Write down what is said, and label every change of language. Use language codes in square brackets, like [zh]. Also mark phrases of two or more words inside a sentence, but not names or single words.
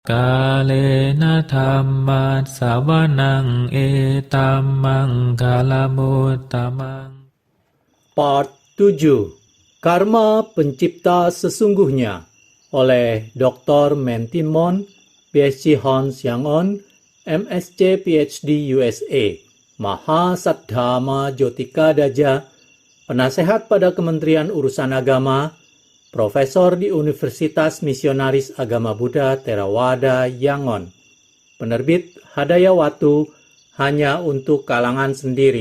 [pi] กาเลนะธัมมัสสวนังเอตัมมังคาลมุตตมัง [id] Part 7 Karma Pencipta Sesungguhnya oleh Dr. Mentimon, PhD Hans Yangon, MSc PhD USA, Mahasaddhama Jotika Daja, penasehat pada Kementerian Urusan Agama, Profesor di Universitas Misionaris Agama Buddha Theravada Yangon, penerbit Hadayawatu, hanya untuk kalangan sendiri.